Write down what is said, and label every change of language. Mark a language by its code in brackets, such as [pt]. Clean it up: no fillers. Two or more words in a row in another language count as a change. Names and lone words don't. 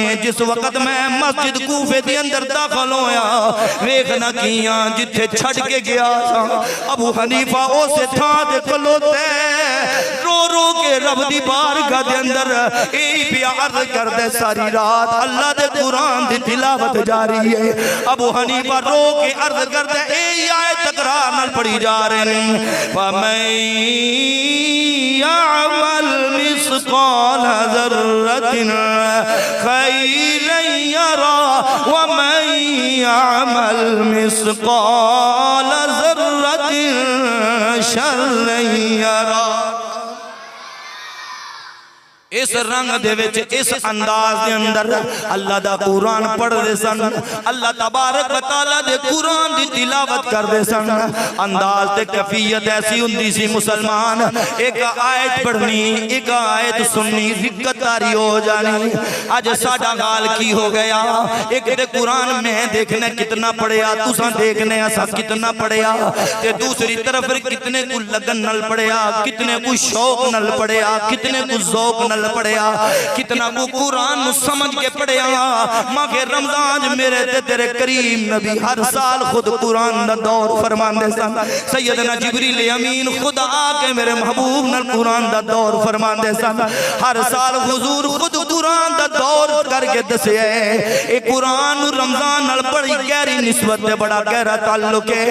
[pa] جس ویلے میں مسجد کوفے دے اندر داخل ہویا، ویکھنا کیہ جتھے چھڈ کے گیا ابو حنیفہ اس تھاں تے کھلوتے رو رو کے رب دی بارگاہ دے اندر ایہی پیار کردے ساری رات اللہ دے قرآن دی تلاوت جاری ہے. ابو حنیفہ رو کے عرض کردے ایہی آیت تکرار نال پڑھی جا رہے ہیں [ar] فمن يعمل مثقال ذرة خيرا يره ومن يعمل مثقال ذرة شرا يره. [pa] اس رنگ دے وچ اس انداز دے اندر اللہ دا قرآن پڑھدے سن, [ar] الله تبارك وتعالى [pa] دے قرآن دی تلاوت کردے سن. انداز تے کیفیت ایسی ہوندی سی مسلمان اک آیت پڑھنی اک آیت سننی دقت داری ہو جانی. اج ساڈا حال کی ہو گیا، اک تے قرآن میں ویکھنے کتنا پڑھیا، تسّاں ویکھنے اساں کتنا پڑھیا، تے دوجی طرف کتنے کو لگن نال پڑھیا، کتنے کو شوق نال پڑھیا، کتنے کو ذوق نال پڑھیا، کتنا کو قرآن سمجھ کے پڑھیا. ماہِ رمضان میرے تے تیرے کریم نبی ہر سال خود قرآن دا دور فرماندے سن. سیدنا جبریل امین خود آکے میرے محبوب نال قرآن دا دور فرماندے سن. ہر سال حضور خود قرآن دا دور کرکے دسیا اے قرآن رمضان نال بڑی گہری نسبت تے بڑا گہرا تعلق ہے.